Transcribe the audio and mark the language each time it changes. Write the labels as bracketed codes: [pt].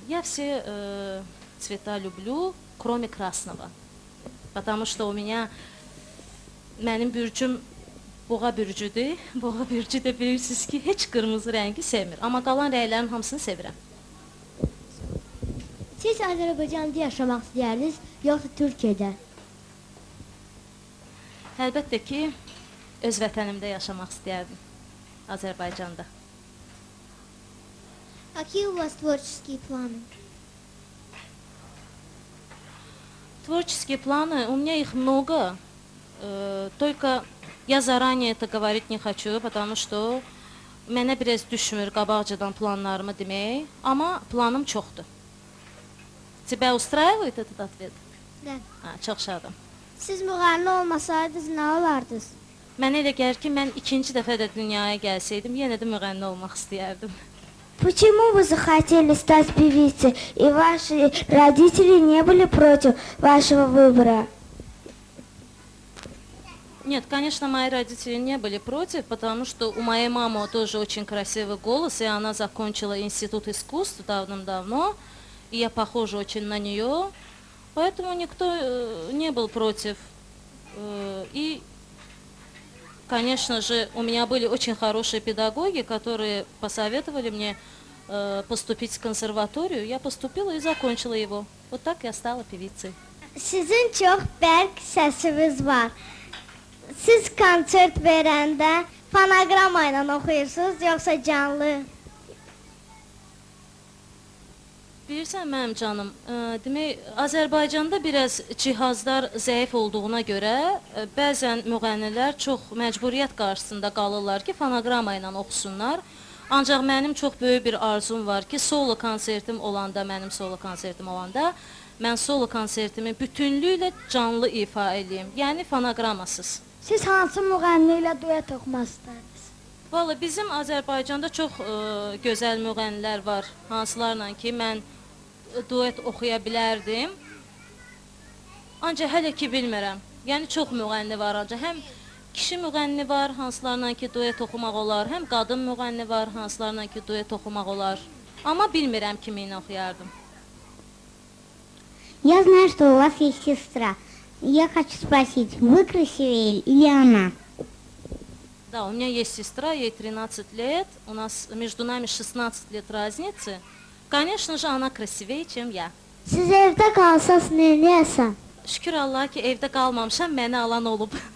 [ru] Я все цвета люблю, кроме красного. Потому что у меня, [az] mənim bürcüm boğa bürcüdür. Boğa bürcü də bilirsiniz ki, heç qırmızı rəngi sevmir. Amma qalan rənglərin hamısını sevirəm. Siz Azərbaycanda yaşamaq istəyərdiniz, yoxsa Türkiyədə? Əlbəttə ki, öz vətənimdə yaşamaq istəyərdim. Azərbaycanda. [ru] Какие у вас творческие планы? Творческие планы, у меня их много, только я заранее это говорить не хочу, потому что [az] mənə biraz düşmür qabaqcadan planlarımı demək, amma planım çoxdur. [ru] Тебя устраивает этот ответ? Да. [az] Çox şadım. Siz müğənni olmasaydınız nə olardınız? Mənə elə gəlir ki, mən ikinci dəfə də dünyaya gəlsəydim, yenə də müğənni olmaq istəyərdim. [ru] Почему вы захотели стать певицей, и ваши родители не были против вашего выбора? Нет, конечно, мои родители не были против, потому что у моей мамы тоже очень красивый голос, и она закончила институт искусств давным-давно, и я похожа очень на нее, поэтому никто не был против. И, конечно же, у меня были очень хорошие педагоги, которые посоветовали мне поступить в консерваторию. Я поступила и закончила его. Вот так я стала pevicей. [az] Sizin çox bərk səsiniz var. Siz konsert verəndə fonoqrama ilə oxuyursunuz, yoxsa canlı? Bilirsən mənim canım, demək Azərbaycanda biraz cihazlar zəif olduğuna görə bəzən müğənnilər çox məcburiyyət qarşısında qalırlar ki, fonoqrama ilə oxusunlar. Ancaq mənim çox böyük bir arzum var ki, solo konsertim olanda, mənim solo konsertim olanda mən solo konsertimi bütünlüklə canlı ifa edeyim, yəni fonoqramasız. Siz hansı müğənni ilə duet oxumaq istərdiniz? Valla bizim Azərbaycanda çox gözəl müğənnilər var, hansılarla ki mən duet oxuya bilərdim. Ancaq hələ ki bilmirəm. Yəni çox müğənni var ancaq. Həm kişi müğənni var, hansılarla ki duet oxumaq olar, həm qadın müğənni var, hansılarla ki duet oxumaq olar. Amma bilmirəm kimi ilə oxuyardım. [ru] Я знаю, что у вас есть сестра. Я хочу спросить, вы красивее или она? Да, у меня есть сестра, ей 13 лет, у нас между нами 16 лет разницы. Конечно же, она красивее, чем я. [az] Siz evdə qalsaz nə eləyəsən? Şükür Allaha ki, evdə qalmamışam, məni alan olub.